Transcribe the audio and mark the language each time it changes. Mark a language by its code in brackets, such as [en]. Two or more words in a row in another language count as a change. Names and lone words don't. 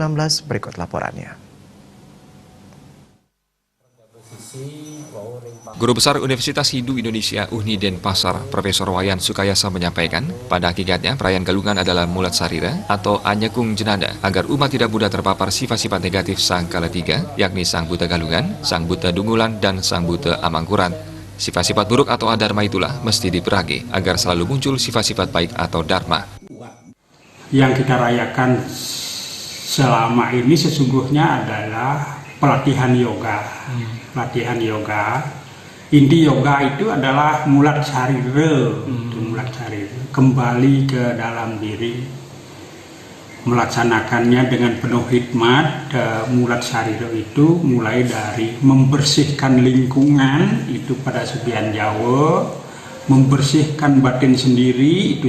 [id] Berikut laporannya. Guru Besar Universitas Hindu Indonesia UNHI Denpasar, Profesor Wayan Sukayasa menyampaikan, pada hakikatnya perayaan Galungan adalah [ban] mulat sarira [id] atau anyekung jenanda, agar umat tidak mudah terpapar sifat-sifat negatif sang kala tiga, yakni sang buta Galungan, sang buta Dungulan, dan sang buta Amangkurat. Sifat-sifat buruk atau adharma itulah mesti diperagi, agar selalu muncul sifat-sifat baik atau dharma. Yang kita rayakan selama ini sesungguhnya adalah pelatihan yoga. Pelatihan yoga. Inti yoga itu adalah [ban] mulat sarira, mulat sarira, [id] kembali ke dalam diri, melaksanakannya dengan penuh hikmat. [ban] Mulat sarira [id] itu mulai dari membersihkan lingkungan, itu pada Subian Jawa, membersihkan batin sendiri, itu